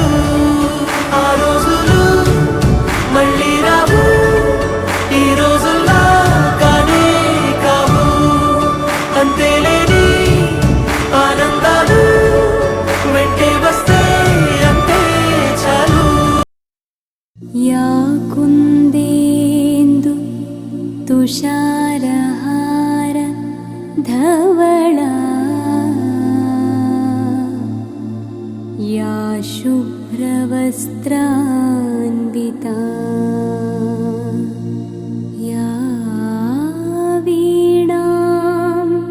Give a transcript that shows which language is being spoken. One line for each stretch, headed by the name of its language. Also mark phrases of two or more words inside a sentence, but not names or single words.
Telugu: ఆ రోజులు మళ్ళీ రావు, ఈ రోజుల్లా కానే కావు. అంతేలేని ఆనందాలు వెంటే వస్తే అంటే చాలు.
Sanskrit: या कुन्देन्दु तुषारहार धवला, या शुभ्रवस्त्रान्विता, या वीणां